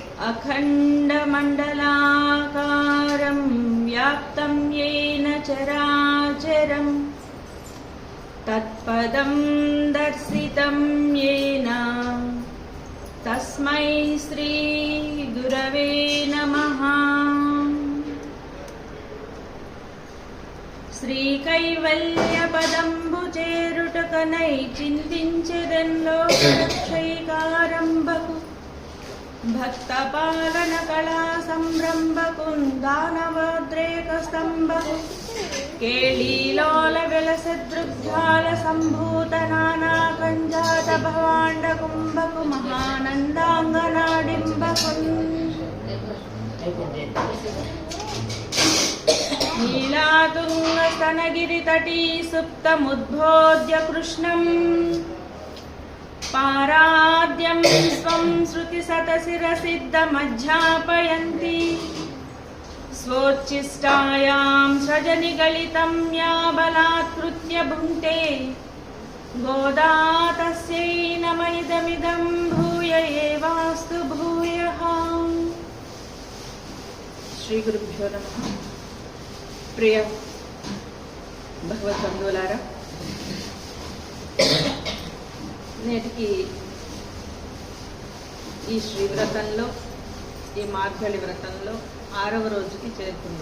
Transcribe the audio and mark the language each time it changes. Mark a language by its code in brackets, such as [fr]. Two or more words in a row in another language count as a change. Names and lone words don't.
[sa] अखण्डमण्डलाकारं व्याप्तं येन चराचरं तत्पदं दर्शितं येन तस्मै श्री गुरवे नमः। [te] శ్రీకైవల్యపదంబు చేరుటకనై చింతించెదెన్లోకరక్షైకారంభకు భక్తపాలన కళా సంరంభకున్ దానవోద్రేక స్తంభకు కేళీలోల వెలసదృగ్జాల సంభూత నానా కంజాత భవాండ కుంభకు మహానందాంగనాడింబకున్ [sa] नीलातुङ्गस्तनगिरितटी सुप्तमुद्बोध्य कृष्णं पाराद्यं स्वं श्रुतिशतशिरसिद्धमध्यापयन्ति स्वोच्छिष्टायां सृजनिगलितं या बलात्कृत्य भुङ्क्ते गोदा तस्यै नम इदमिदं भूय एवास्तु भूयः। श्रीगुरुभ्यो नमः। [te] ప్రియ భగవద్బంధువులారా, నేటికి ఈ శ్రీవ్రతంలో, ఈ మార్గళి వ్రతంలో 6వ రోజుకి చేరుకున్నాం.